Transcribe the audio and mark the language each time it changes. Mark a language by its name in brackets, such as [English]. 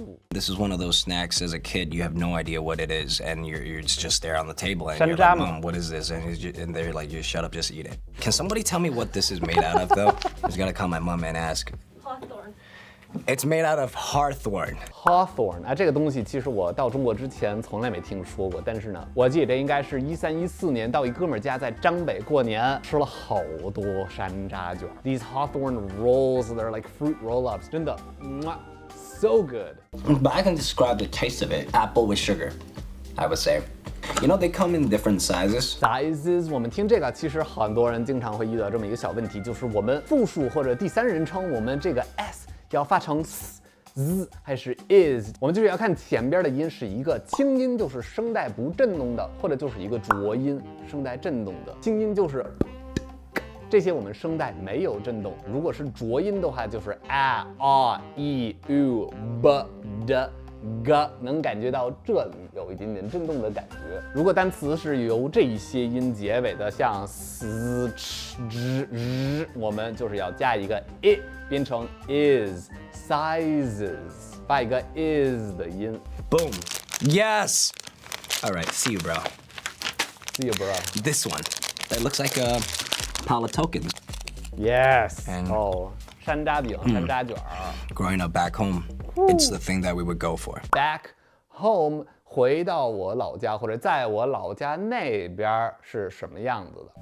[English] This is one of those snacks as a kid, you have no idea what it is, and you're just there on the table, and you're like, Mom, what is this? And they're like, you shut up, just eat it. Can somebody tell me what this is made out of, though? I just gotta call my mom and ask. Hawthorn. It's made out of hawthorn. [Chinese] Hawthorn 啊，这个东西其实我到中国之前从来没听说过，但是呢，我记得这应该是13、14年到一哥们儿家在张北过年，吃了好多山楂卷。 [English] These hawthorn rolls, they're like fruit roll-ups， [Chinese] 真的， [English] so good. But I can describe the taste of it. Apple with sugar, I would say. You know, they come in different sizes. [Chinese] Sizes， 我们听这个，其实很多人经常会遇到这么一个小问题，就是我们复数或者第三人称，我们这个 s 要发成 z 还是 is， 我们就是要看前边的音是一个清音，就是声带不震动的，或者就是一个浊音，声带震动的。清音就是这些我们声带没有震动，如果是浊音的话，就是 e、u、b、d、g， 能感觉到这里有一点点震动的感觉。如果单词是由这些音结尾的，像 s、ch、z、我们就是要加一个 i， 变成 is sizes， 发一个 is 的音。 [English] Boom. Yes. All right. See you, bro. See you, bro. This one. That looks like a Paula token. Yes. And [Chinese] 哦，山楂饼、山楂卷儿。 [English] Growing up back home, it's the thing that we would go for. Back home， [Chinese] 回到我老家或者在我老家那边是什么样子的？